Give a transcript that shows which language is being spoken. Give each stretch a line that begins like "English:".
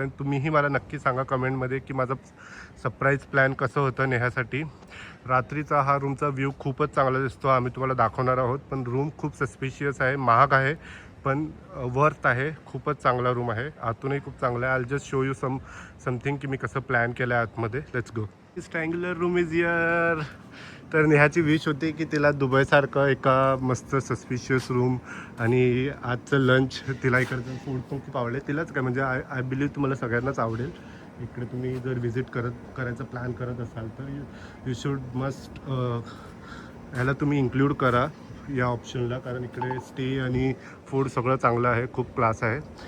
Marathi: आणि तुम्हीही मला नक्की सांगा कमेंटमध्ये की माझं सरप्राईज प्लॅन कसं होतं नेहासाठी. रात्रीचा हा रूमचा व्ह्यू खूपच चांगला दिसतो, आम्ही तुम्हाला दाखवणार आहोत. पण रूम खूप सस्पिशियस आहे, महाग आहे, पण वर्थ आहे. खूपच चांगला रूम आहे, आतूनही खूप चांगला आहे.
English: I just show you something
Marathi: की मी कसं प्लॅन केलं आहे आतमध्ये.
English: Let's go. This triangular room is here.
Marathi: तर नेहाची विश होती की तिला दुबईसारखं एका मस्त सस्पिशियस रूम आणि आजचं लंच, तिला इकडचं फूड पण खूप आवडेल. तिलाच काय म्हणजे
English: I believe
Marathi: तुम्हाला सगळ्यांनाच आवडेल. इकडे तुम्ही जर व्हिजिट करायचं प्लॅन करत असाल तर
English: you should must
Marathi: ह्याला तुम्ही इन्क्लूड करा या ऑप्शनला, कारण इकडे स्टे आणि फूड सगळं चांगलं आहे, खूप क्लास आहे.